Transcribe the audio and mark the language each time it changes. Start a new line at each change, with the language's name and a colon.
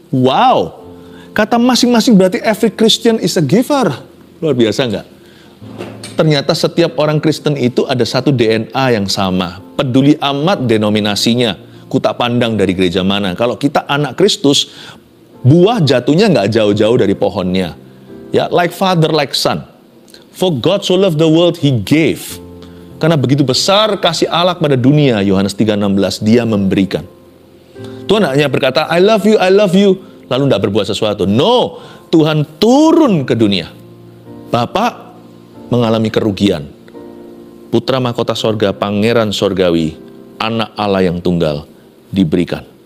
Indonesian: Wow, kata masing-masing berarti
English: every Christian is a giver.
Indonesian: Luar biasa nggak? Ternyata setiap orang Kristen itu ada satu DNA yang sama. Peduli amat denominasinya. Kutak pandang dari gereja mana. Kalau kita anak Kristus, buah jatuhnya nggak jauh-jauh dari pohonnya.
English: Ya, like father, like son. For God so loved the world, He gave.
Indonesian: Karena begitu besar kasih Allah pada dunia, Yohanes 3:16, Dia memberikan. Tuhan hanya berkata,
English: I love you,
Indonesian: lalu tidak berbuat sesuatu. No, Tuhan turun ke dunia. Bapa mengalami kerugian. Putra mahkota sorga, pangeran sorgawi, anak Allah yang tunggal, diberikan.